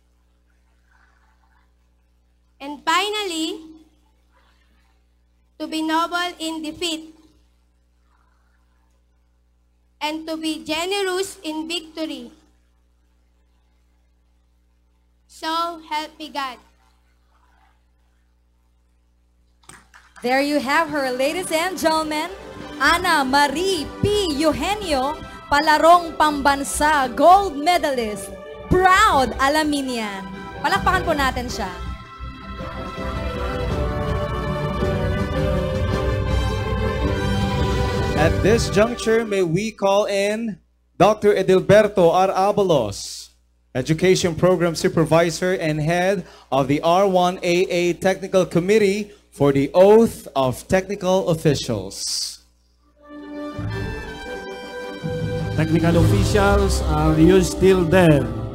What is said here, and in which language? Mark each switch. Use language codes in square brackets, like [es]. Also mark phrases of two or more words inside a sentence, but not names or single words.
[en] And finally, to be noble in defeat and to be generous in victory. So help me God. There you have her, ladies and gentlemen, Ana Marie P. Eugenio, [tl] palarong pambansa, [en] gold medalist, proud Alaminian. [tl] Palakpakan po natin siya. [en] At this juncture, may we call in Dr. Edilberto R. Abalos, Education Program Supervisor and Head of the R1AA Technical Committee for the Oath of Technical Officials. Technical officials, are you still there?